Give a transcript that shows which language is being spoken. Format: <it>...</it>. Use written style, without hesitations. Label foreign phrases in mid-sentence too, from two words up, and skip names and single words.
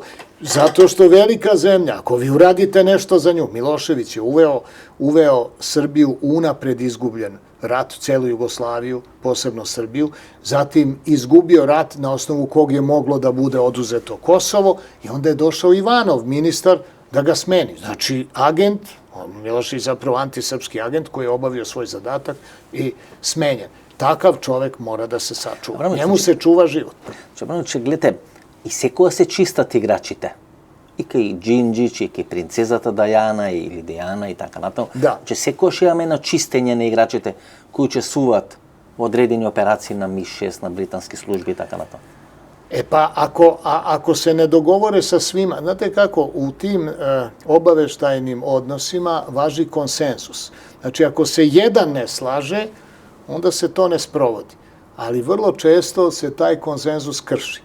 <sr>Zato što je velika zemlja. Ako vi uradite nešto za nju, Milošević je uveo Srbiju u unapred izgubljen rat, celu Jugoslaviju, posebno Srbiju, zatim izgubio rat na osnovu kog je moglo da bude oduzeto Kosovo i onda je došao Ivanov, ministar, da ga smeni. Znači, agent, Milošević zapravo antisrpski agent koji je obavio svoj zadatak i smenjen. Takav čovek mora da se sačuva. Njemu se čuva život. Čebranoviće, gledajte,</sr> <mk>и секоја се чистат играчите. И кај Джинджич, и кај принцезата Дајана или Дејана и така натаму. Да. Че секојаш имаме на чистење на играчите кои учествуваат во одредени операции на МИ-6, на британски служби и така натаму.</mk> <sr>Pa ako se ne dogovore sa svima, znate kako, u tim obaveštajnim odnosima važi konsensus. Znači, ako se jedan ne slaže, onda se to ne sprovodi. Ali vrlo često se taj konsenzus krši.</sr>